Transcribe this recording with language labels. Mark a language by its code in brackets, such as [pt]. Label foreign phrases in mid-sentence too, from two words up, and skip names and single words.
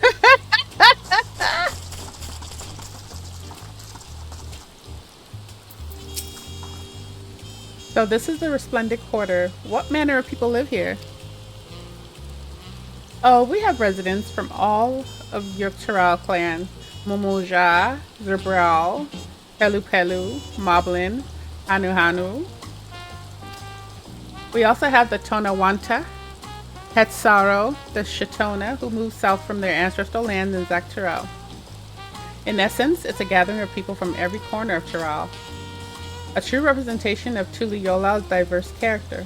[en] So this is the Resplendent Quarter. What manner of people live here? Oh, we have residents from all of Yuktaral clan. Momoja, Zerbral, Pelu Pelu, Moblin, Hanu Hanu. We also have the Tonawanta, Hetsaro, the Shatona, who moved south from their ancestral land in Zaktaral. In essence, it's a gathering of people from every corner of Taral. A true representation of Tuliyolal's diverse character.